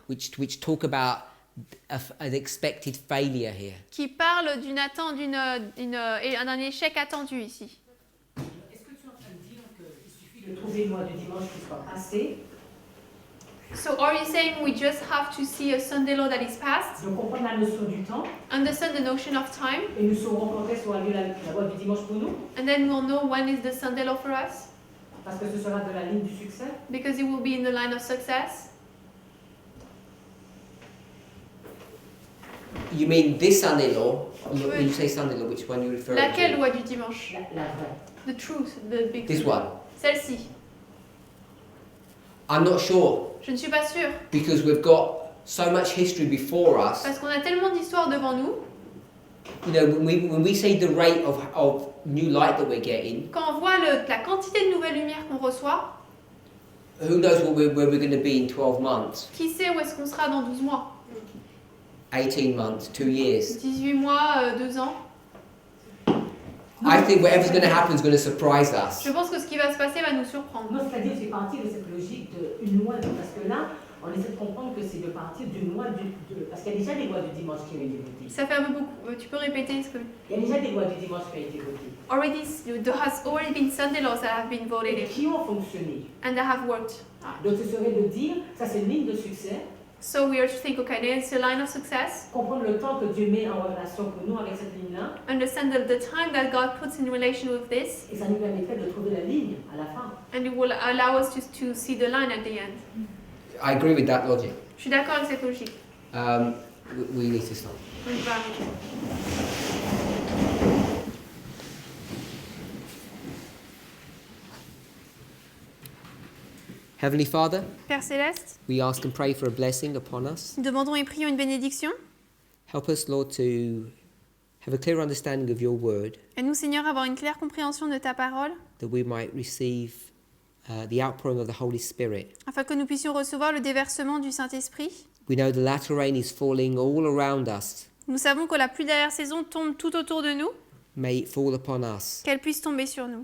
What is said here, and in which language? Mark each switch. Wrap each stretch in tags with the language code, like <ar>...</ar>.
<en>which talk about an expected failure here.</en> <fr>qui parlent d'un échec attendu ici. Est-ce que tu es en train de dire qu'il suffit de trouver le mois du dimanche qui soit passé,</fr> <en>So are you saying we just have to see a Sunday law that is past,</en> <fr>de comprendre la notion du temps,</fr> <en>understand the notion of time,</en> <fr>et nous saurons quand est-ce qu'aura lieu la loi du dimanche pour nous,</fr> <en>and then we'll know when is the Sunday law for us,</en> <fr>parce que ce sera de la ligne du succès?</fr> <en>because it will be in the line of success? You mean this Sunday law? When you say Sunday law, which one you refer</en> <fr>Laquelle</fr> <en>to?</en> <fr>loi du dimanche? La vraie.</fr> <en>The truth, the big This truth. one.</en> <fr>Celle-ci.</fr> <en>I'm not sure,</en> <fr>Je ne suis pas sûre,</fr> <en>because we've got so much history before us.</en> <fr>parce qu'on a tellement d'histoires devant nous.</fr> <en>You know, when we say the rate of new light that we're getting,</en> <fr>Quand on voit la quantité de nouvelles lumières qu'on reçoit,</fr> <en>who knows where we're going to be in 12 months,</en> <fr>qui sait où est-ce qu'on sera dans 12 mois,</fr> <en>18 months, 2 years?</en> <fr>18 mois, 2 ans.</fr> <en>I think whatever's going to happen is going to surprise us.</en> <fr>Je pense que ce qui va se passer va nous surprendre. Moi, c'est-à-dire, c'est partir de cette logique d'une loi, parce que là, on essaie de comprendre que c'est de partir d'une loi parce qu'il y a déjà des lois du dimanche qui ont été votées. Ça fait un peu beaucoup. Tu peux répéter ce que... Il y a déjà des lois du dimanche qui ont été votées.</fr> <en>There has already been Sunday laws that have been voted</en> <fr>Et</fr> <en>in</en> <fr>qui ont fonctionné.</fr> <en>and that have worked.</en> <fr>Donc, ce serait de dire, ça c'est une ligne de succès.</fr> <en>So we are to think, okay, there's a line of success.</en> <fr>Comprendre le temps que Dieu met en relation pour nous avec cette ligne-là.</fr> <en>Understand the time that God puts in relation with this.</en> <fr>Et ça nous permettrait de trouver la ligne à la fin.</fr> <en>And it will allow us to see the line at the end. I agree with that logic.</en> <fr>Je suis d'accord avec cette logique.</fr> <en>We need to stop.</en> <fr>On va arrêter.</fr> <en>Heavenly Father,</en> <fr>Père Céleste,</fr> <en>we ask and pray for a blessing upon us.</en> <fr>nous demandons et prions une bénédiction.</fr> <en>Help us, Lord, to have a clear understanding of your word,</en> <fr>Aide-nous, Seigneur, à avoir une claire compréhension de ta parole,</fr> <en>that we might receive the outpouring of the Holy Spirit.</en> <fr>afin que nous puissions recevoir le déversement du Saint-Esprit.</fr> <en>We know the latter rain is falling all around us.</en> <fr>Nous savons que la pluie d'arrière-saison tombe tout autour de nous,</fr> <en>May it fall upon us.</en> <fr>qu'elle puisse tomber sur nous.</fr>